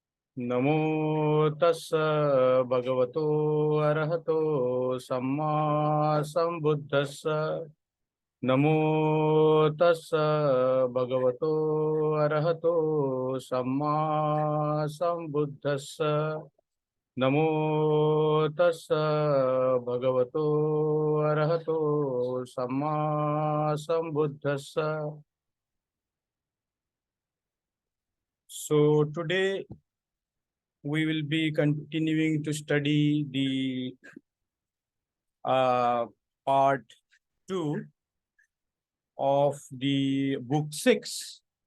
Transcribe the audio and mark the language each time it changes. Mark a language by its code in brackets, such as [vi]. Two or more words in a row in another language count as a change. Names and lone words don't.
[pi] नमो तस्स भगवतो अरहतो सम्मा संबुद्धस्स नमो तस्स भगवतो अरहतो सम्मा संबुद्धस्स नमो तस्स भगवतो अरहतो सम्मा संबुद्धस्स. [en] So today we will be continuing to study the part 2 of the book 6.